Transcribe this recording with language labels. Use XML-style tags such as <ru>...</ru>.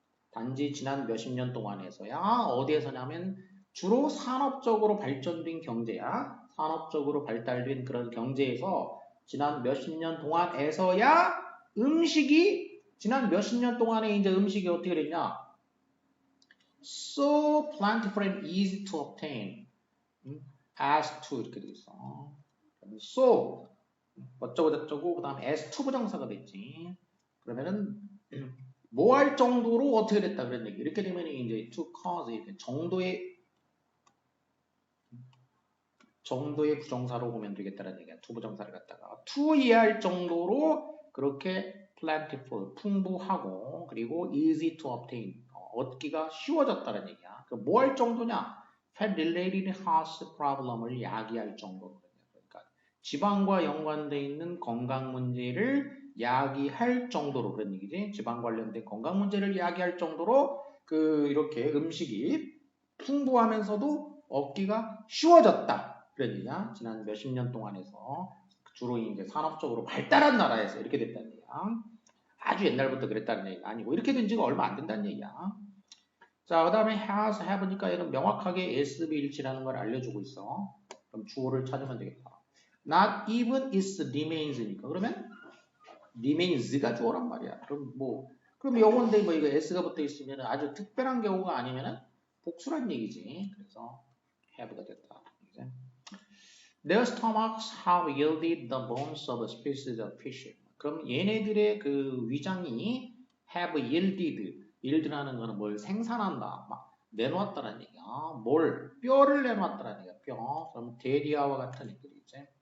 <ko>단지 지난 몇십 년 동안에서야 어디에서냐면 주로 산업적으로 발전된 경제야. 산업적으로 발달된 그런 경제에서 지난 몇십 년 동안에서야 음식이 지난 몇십 년 동안에 이제 음식이 어떻게 됐냐?</ko> <en>So plentiful and easy to obtain.</en> <ko>as to 이렇게 돼 있어. So 어쩌고 저쩌고 그다음에 as to 부정사가 됐지. 그러면은 뭐 할 정도로 어떻게 됐다 그런 얘기. 이렇게 되면 이제 to cause 이렇게 정도의 부정사로 보면 되겠다는 얘기야. to 부정사를 갖다가 to 이해할 정도로 그렇게 plentiful 풍부하고 그리고</ko> <en>easy to obtain</en> <ko>얻기가 쉬워졌다는 얘기야. 뭐 할 정도냐?</ko> <en>Fat related health problem을</en> <ko>야기할 정도로. 그러니까 지방과 연관되어 있는 건강 문제를 야기할 정도로 그런 얘기지. 지방 관련된 건강 문제를 야기할 정도로 이렇게 음식이 풍부하면서도 얻기가 쉬워졌다. 그런 얘기야. 지난 몇십 년 동안에서 주로 이제 산업적으로 발달한 나라에서 이렇게 됐다는 얘기야. 아주 옛날부터 그랬다는 얘기가 아니고 이렇게 된 지가 얼마 안 된다는 얘기야. 자, 그 다음에 has, have니까 얘는 명확하게 SV일치라는 걸 알려주고 있어. 그럼 주어를 찾으면 되겠다.</ko> <en>Not even is remains니까.</en> <ko>그러면 remains가 주어란 말이야. 그럼 영어인데 뭐 이거 s가 붙어 있으면 아주 특별한 경우가 아니면은 복수란 얘기지. 그래서 have가 됐다. 이제.</ko> <en>Their stomachs have yielded the bones of a species of fish.</en> <ko>그럼 얘네들의 그 위장이 have yield라는 거는 뭘 생산한다, 막 내놓았다는 얘기야. 뼈를 내놓았다는 얘기야. 뼈. 그럼 데리아와 같은 애들이지.</ko>